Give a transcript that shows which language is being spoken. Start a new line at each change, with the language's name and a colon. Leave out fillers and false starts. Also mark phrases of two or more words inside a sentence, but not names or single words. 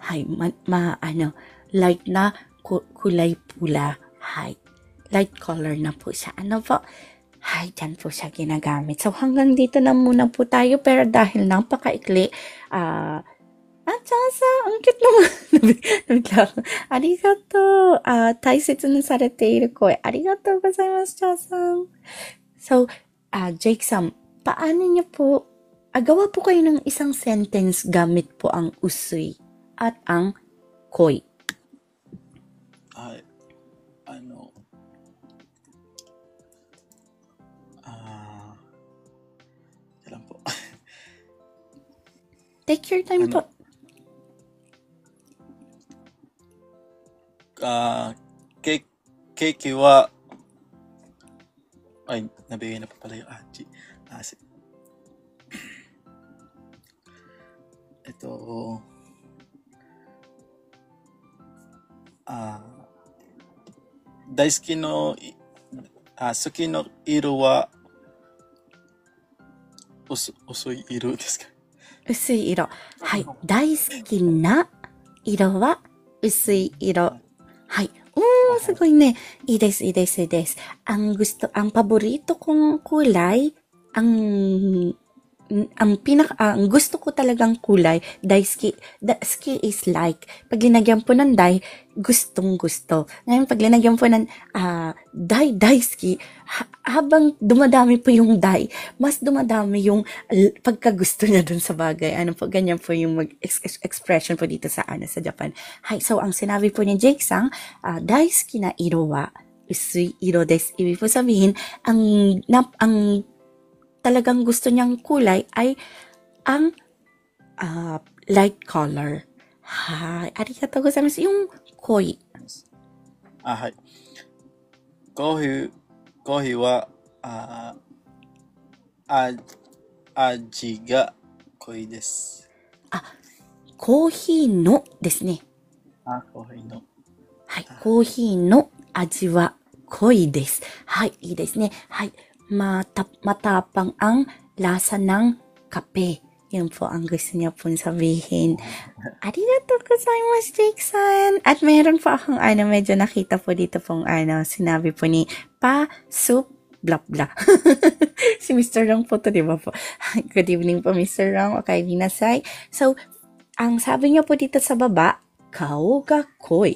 Filipino: Hay, light na kulay pula. Hay, light color na po siya. Ano po? Hay, dyan po siya ginagamit. So, hanggang dito na muna po tayo. Pero dahil napakaikli, Chasa, ang cute naman. Nabigla ako. Arigato.
Japanese: 大切なされている声。ありがとうございます、チャさん.
Filipino: So, Jake-san, paano niyo po, gawa po kayo ng isang sentence gamit po ang usui at ang koi. はい。kailan po?
English: Take your time
Filipino: po.
Japanese: 景気は,
Filipino: ay, nabigay na pa pala yung aji.
Japanese: Ito, 大好きの、好きの色は、薄い色ですか? 薄い色。はい。大好きな色は薄い色。はい。すごいね。いいです、いいです、いいです。
Filipino: ang paborito kong kulay, ang gusto ko talagang kulay, daisuki.
English: Daisuki is like,
Filipino: pag linagyan po ng dai, gustong gusto. Ngayon, pag linagyan po ng daisuki, habang dumadami po yung dai, mas dumadami yung pagkagusto niya dun sa bagay. Ano po, ganyan po yung expression po dito sa Japan. Hay, so ang sinabi po ni Jake-san,
Japanese: 大好きな色は薄い色です.
Filipino: Ibig po sabihin, ang talagang gusto niyang kulay ay ang light color. Hay,
Japanese: ありがとうございます.
Filipino: Yung koi.
Japanese: はい。コーヒーは、味が濃いです。コーヒーのですね。コーヒーの。はい、コーヒーの味は濃いです。はい、いいですね。はい。
Filipino: Matapang ang lasa ng kape. Yun po ang gusto niya pong sabihin.
Japanese: ありがとうございます, Jake-san.
Filipino: At mayroon po akong medyo nakita po dito pong sinabi po ni Pa-Soup blah blah. Si Mr. Rong po to, di ba po?
English: Good evening
Filipino: po, Mr. Rong. Okay, minasay. So, ang sabi niya po dito sa baba,
Japanese: 顔が濃い.